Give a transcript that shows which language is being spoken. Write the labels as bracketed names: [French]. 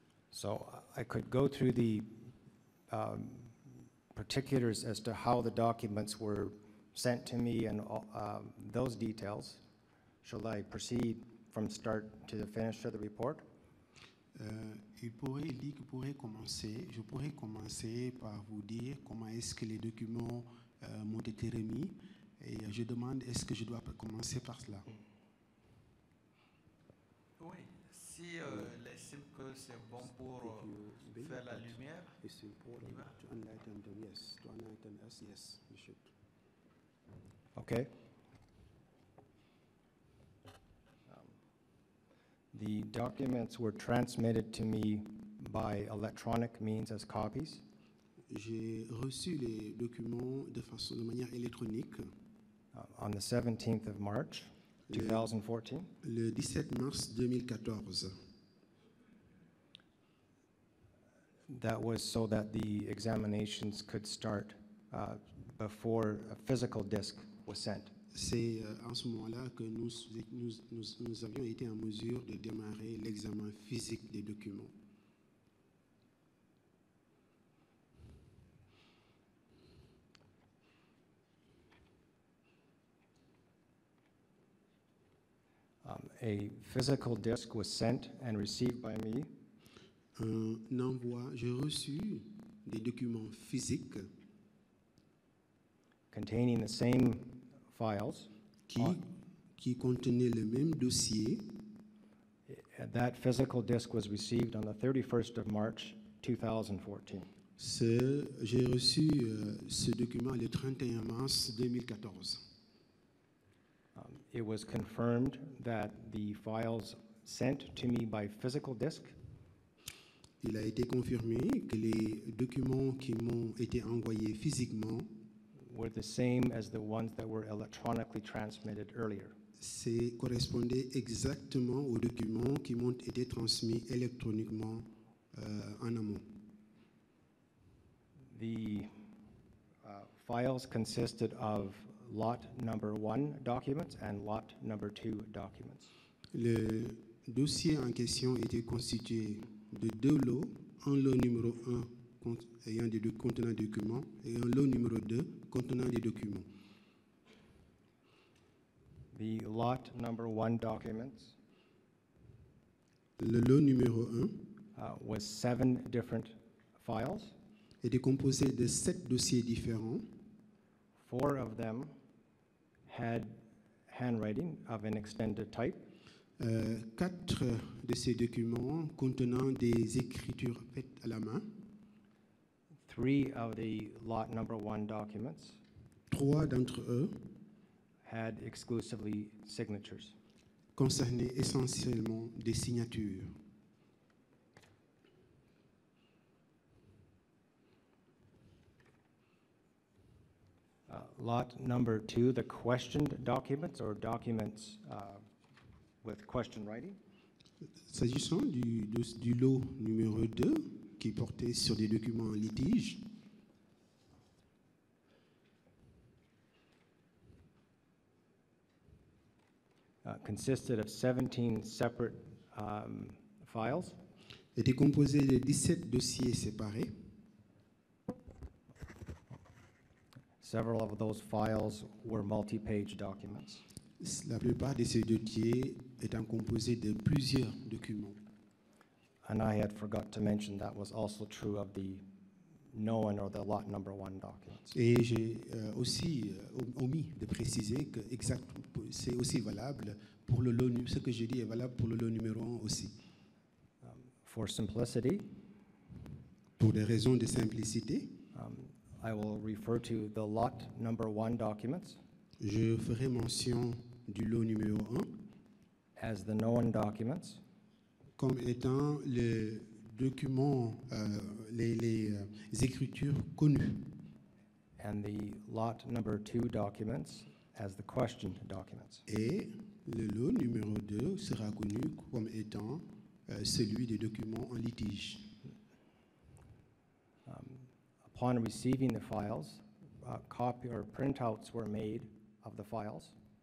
[English] So I could go through the particulars as to how the documents were sent to me and those details. Shall I proceed from start to the finish of the report? [French] Il dit qu'il pourrait commencer, je pourrais commencer par vous dire comment est-ce que les documents m'ont été remis et je demande est-ce que je dois commencer par cela. Oui, si il estime que c'est bon pour faire la lumière, [English] It's important [French] il va. [English] to enlighten them, yes. To enlighten us, yes, we should. Okay. The documents were transmitted to me by electronic means as copies. [French] J'ai reçu les documents de manière électronique [English] On the 17th of March, 2014. [French] le 17 mars 2014. [English] That was so that the examinations could start before a physical disc was sent. [French] C'est en ce moment-là que nous avions été en mesure de démarrer l'examen physique des documents. [English] A physical disc was sent and received by me [French] Un envoi, j'ai reçu des documents physiques [English] containing the same files. [French] qui contenaient le même dossier. [English] That physical disc was received on the 31st of March, 2014. [French] J'ai reçu ce document le 31 mars 2014. [English] It was confirmed that the files sent to me by physical disc [French] Il a été confirmé que les documents qui m'ont été envoyés physiquement [English] were the same as the ones that were electronically transmitted earlier. [French] correspondaient exactement aux documents qui m'ont été transmis électroniquement en amont. [English] The files consisted of lot number 1 documents and lot number 2 documents. [French] Le dossier en question était constitué de deux lots, un lot numéro 1 contenant des documents et un lot numéro 2 contenant des documents. [English] The lot number 1 documents [French] Le lot numéro 1 [English] was 7 different files. [French] était composé de 7 dossiers différents. [English] 4 of them had handwriting of an extended type. [French] 4 de ces documents contenant des écritures faites à la main. [English] 3 of the lot number 1 documents [French] 3 d'entre eux [English] had exclusively signatures. [French] concernaient essentiellement des signatures. [English] Lot number 2, the questioned documents or documents with question writing, [French] S'agissant du lot numéro 2, qui portait sur des documents en litige, [English] consisted of 17 separate files. [French] était composé de 17 dossiers séparés. [English] Several of those files were multi-page documents. [French] La plupart de ces dossiers étant composés de plusieurs documents. [English] And I had forgot to mention that was also true of the known or the lot number 1 documents. [French] Et j'ai aussi omis de préciser que c'est aussi valable pour le lot, ce que je dis est valable pour le lot numéro 1 aussi. [English] For simplicity, [French] Pour des raisons de simplicité, [English] I will refer to the lot number 1 documents [French] je ferai mention du lot numéro 1 [English] as the known documents, [French] comme étant les documents, les écritures connues, [English] and the lot number 2 documents as the questioned documents. [French] et le lot numéro 2 sera connu comme étant celui des documents en litige. [English] Upon receiving the files, copy or printouts were made of the files